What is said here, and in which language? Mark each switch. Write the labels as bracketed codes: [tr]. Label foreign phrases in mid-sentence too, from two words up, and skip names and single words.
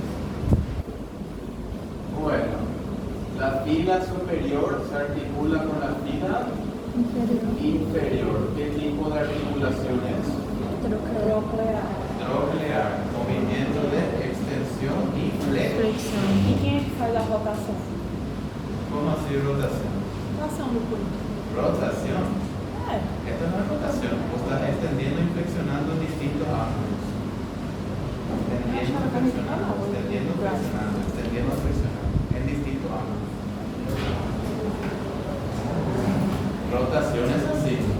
[es] Bueno, la fila superior se articula con la fila inferior. ¿Qué tipo de articulaciones? Troclear, movimiento de extensión y flexión. [pt] E quem é que faz a rotação? [es] ¿Cómo así rotación? [pt] Rotação do corpo. [es] Rotación. Esto no es rotación, vos estás extendiendo y flexionando en distintos ángulos. Extendiendo, flexionando, extendiendo, flexionando, extendiendo, flexionando, en distintos ángulos. Rotación es así.